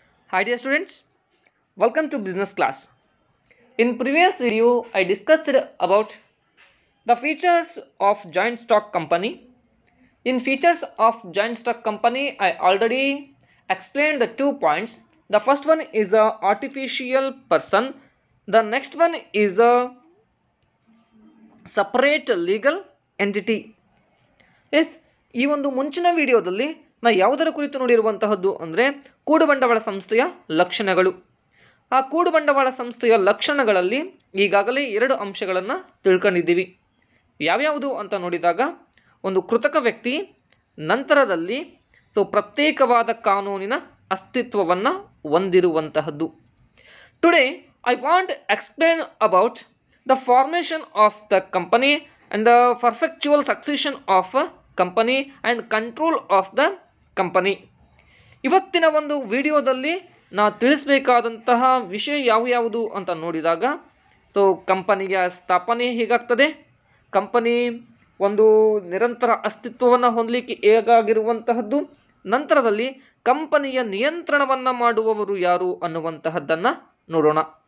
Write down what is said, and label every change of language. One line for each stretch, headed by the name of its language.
English: Hi dear students, welcome to business class. In previous video, I discussed about the features of joint stock company. In features of joint stock company, I already explained the 2 points. The first one is a artificial person. The next one is a separate legal entity.
Kannada: S ಈ ಒಂದು ಮುಂಚಿನ ವಿಡಿಯೋದಲ್ಲಿ ನಾ ಯಾವುದರ ಕುರಿತು ನೋಡಿರುವಂತಹದ್ದು ಅಂದರೆ ಕೂಡು ಬಂಡವಾಳ ಸಂಸ್ಥೆಯ ಲಕ್ಷಣಗಳು. ಆ ಕೂಡು ಬಂಡವಾಳ ಸಂಸ್ಥೆಯ ಲಕ್ಷಣಗಳಲ್ಲಿ ಈಗಾಗಲೇ 2 ಅಂಶಗಳನ್ನು ತಿಳ್ಕೊಂಡಿದ್ದೀವಿ. ಯಾವ್ಯಾವುದು ಅಂತ ನೋಡಿದಾಗ ಒಂದು ಕೃತಕ ವ್ಯಕ್ತಿ, ನಂತರದಲ್ಲಿ ಪ್ರತ್ಯೇಕವಾದ ಕಾನೂನಿನ ಅಸ್ತಿತ್ವವನ್ನು ಹೊಂದಿರುವಂತಹದ್ದು.
English: Today I want explain about the formation of the company and the perpetual succession of a company and control of the company.
Kannada: ಇವತ್ತಿನ ಒಂದು ವಿಡಿಯೋದಲ್ಲಿ ನಾ ತಿಳಿಸಬೇಕಾದಂತಹ ವಿಷಯ ಯಾವುದು ಅಂತ ನೋಡಿದಾಗ ಕಂಪನಿಯ ಸ್ಥಾಪನೆ ಹೇಗಾಗ್ತದೆ, ಕಂಪನಿ ಒಂದು ನಿರಂತರ ಅಸ್ತಿತ್ವವನ್ನು ಹೊಂದಲಿಕ್ಕೆ ಹೇಗಾಗಿರುವಂತಹದ್ದು, ನಂತರದಲ್ಲಿ ಕಂಪನಿಯ ನಿಯಂತ್ರಣವನ್ನು ಮಾಡುವವರು ಯಾರು ಅನ್ನುವಂತಹದ್ದನ್ನು ನೋಡೋಣ.